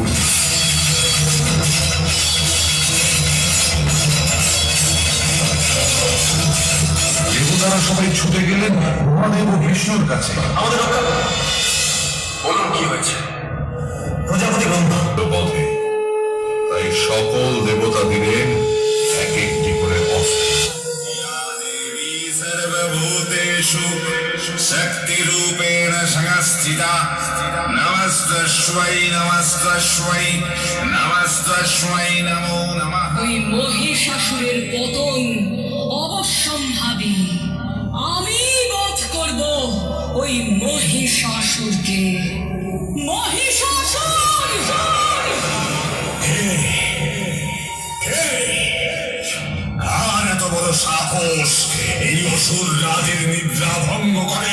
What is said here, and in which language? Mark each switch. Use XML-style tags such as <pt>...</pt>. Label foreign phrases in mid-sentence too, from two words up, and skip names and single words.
<bn>দেবতারা সবাই ছুটে গেলেন মহাদেব ও বিষ্ণুর কাছে। আমাদের রক্ষা করো। বলুন কি হয়েছে? প্রজাপতি পথে তাই সকল দেবতা দিলেন এক একটি করে অস্ত্র।</bn> <sa>देवी सर्वभूतेषु शक्तिरूपेण संस्थिता नमस्तस्मै नमस्तस्मै नमस्तस्मै नमो नमः।</sa> <bn>ওই মহিষাসুরের পতন অবশ্যম্ভাবী। আমি বধ করব ওই মহিষাসুরকে। মহিষাসুর! আর এত বড় সাহস এই অসুর রাজের নিদ্রা ভঙ্গ করে?</bn>